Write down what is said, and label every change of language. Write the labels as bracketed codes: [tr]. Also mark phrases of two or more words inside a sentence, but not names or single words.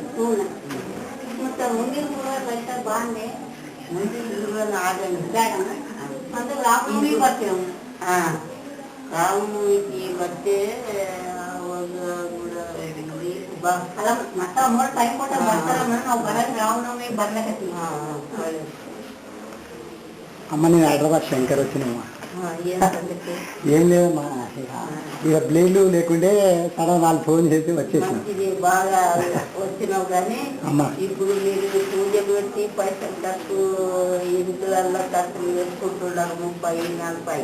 [kn] ಮತ್ತೆ ಮುಂದಿನ ಗುರುವಾರ ಬಾಂಡೆ ಮುಂದಿನ ಗುರುವಾರ ಆಗಲ್ಲ ಅಂದ್ರೆ ರಾಮನವಮಿ ಬರ್ತೇವೆ. ಹಾಂ, ರಾಮನವಮಿಗೆ ಮತ್ತೆ ಅವಾಗ ಕೂಡ ಬಾ ಅಲ್ಲ ಮತ್ತೆ ಅಮ್ಮ ಟೈಮ್ ಕೊಟ್ಟ ಬರ್ತಾರಮ್ಮ. ನಾವು ಬರೋದು ರಾಮನವಮಿಗೆ ಬರ್ಲಕತ್ತೀವಿ. [te] అమ్మ నేను హైదరాబాద్ శంకర్ వచ్చినమ్మా. ఏం లేదమ్మా, ఇక బ్లేడ్లు లేకుంటే సడన్ వాళ్ళు ఫోన్ చేసి వచ్చేసాను. బాగా వచ్చినావు కానీ ఇప్పుడు మీరు పూజ పెట్టి పైసలు ఖర్చు ఇంట్లో ఖర్చులు వేసుకుంటున్నారు 30-40.